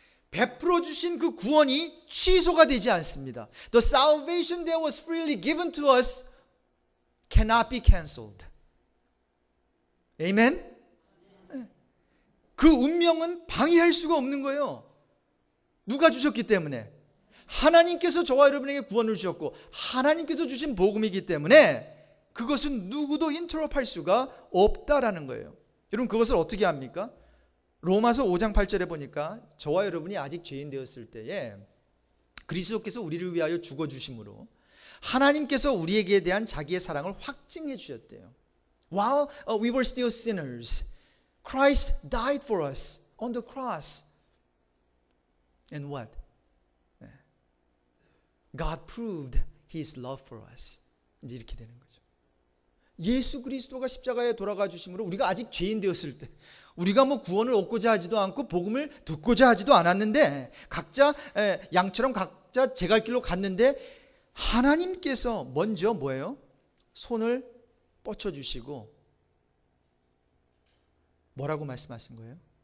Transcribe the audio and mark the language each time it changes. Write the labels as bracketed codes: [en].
[ko] 베풀어 주신 그 구원이 취소가 되지 않습니다. [en] The salvation that was freely given to us cannot be canceled. [ko] 아멘? 그 운명은 방해할 수가 없는 거예요. 누가 주셨기 때문에? 하나님께서 저와 여러분에게 구원을 주셨고 하나님께서 주신 복음이기 때문에 그것은 누구도 인터럽할 수가 없다라는 거예요. 여러분, 그것을 어떻게 합니까? 로마서 5장 8절에 보니까 저와 여러분이 아직 죄인 되었을 때에 그리스도께서 우리를 위하여 죽어주심으로 하나님께서 우리에게 대한 자기의 사랑을 확증해 주셨대요. [en] While we were still sinners, Christ died for us on the cross. And what? God proved His love for us. [ko] 이제 이렇게 되는 거죠. 예수 그리스도가 십자가에 돌아가 주심으로 우리가 아직 죄인 되었을 때, 우리가 뭐 구원을 얻고자 하지도 않고 복음을 듣고자 하지도 않았는데, 각자 양처럼 각자 제 갈 길로 갔는데 하나님께서 먼저 뭐예요? 손을 뻗쳐주시고 뭐라고 말씀하신 거예요?